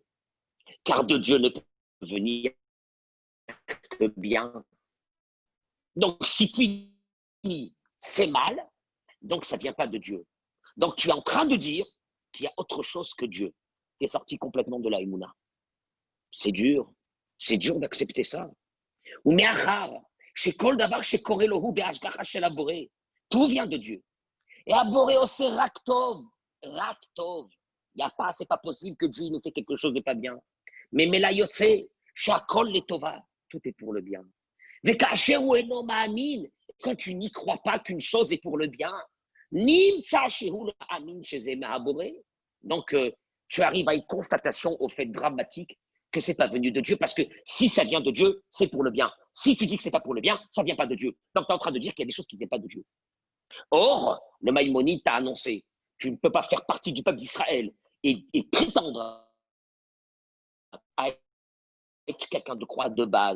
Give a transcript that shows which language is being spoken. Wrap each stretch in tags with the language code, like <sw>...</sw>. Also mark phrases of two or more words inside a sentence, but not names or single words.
<fr>Car de Dieu ne peut venir que bien. Donc si tu dis c'est mal, donc ça ne vient pas de Dieu. Donc tu es en train de dire qu'il y a autre chose que Dieu qui est sorti complètement de la émouna. C'est dur d'accepter ça.</fr> <he>ומאחר שכל דבר שקורה לו בהשגחה של הבורא.</he> <fr>Tout vient de Dieu. Et haboré aussi raktov.</fr> <he>רק טוב.</he> <fr>Il n'y a pas, c'est pas possible que Dieu nous fait quelque chose de pas bien. Mais</fr> <he>ממילא יוצא שהכל לטובה.</he> <fr>Tout est pour le bien.</fr> <he>וכאשר הוא אינו מאמין.</he> <fr>Quand tu n'y crois pas qu'une chose est pour le bien,</fr> <he>נמצא שהוא מאמין שזה מהבורא.</he> <fr>Donc, tu arrives à une constatation au fait dramatique que c'est pas venu de Dieu, parce que si ça vient de Dieu, c'est pour le bien. Si tu dis que c'est pas pour le bien, ça vient pas de Dieu. Donc tu es en train de dire qu'il y a des choses qui ne viennent pas de Dieu. Or, le Maïmonide t'a annoncé, tu ne peux pas faire partie du peuple d'Israël et prétendre à être quelqu'un de croix de base.</fr>